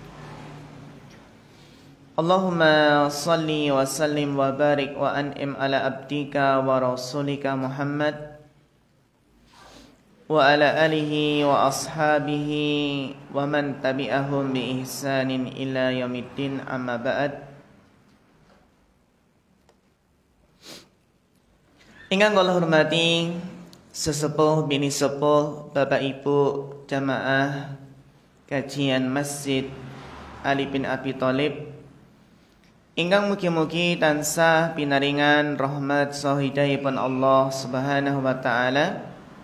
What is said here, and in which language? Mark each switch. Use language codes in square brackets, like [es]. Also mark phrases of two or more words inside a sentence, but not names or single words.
[ar] اللهم صل وسلم وبارك وأنعم على عبدك ورسولك محمد وعلى آله وأصحابه ومن تبعهم بإحسان إلى يوم الدين، أما بعد. [jv] Ingkang kula hormati sesepuh bini sepuh, Bapak Ibu jamaah kajian Masjid Ali bin Abi Thalib, ingkang mugi-mugi tansah pinaringan rahmat sahidahipun [ar] الله سبحانه وتعالى.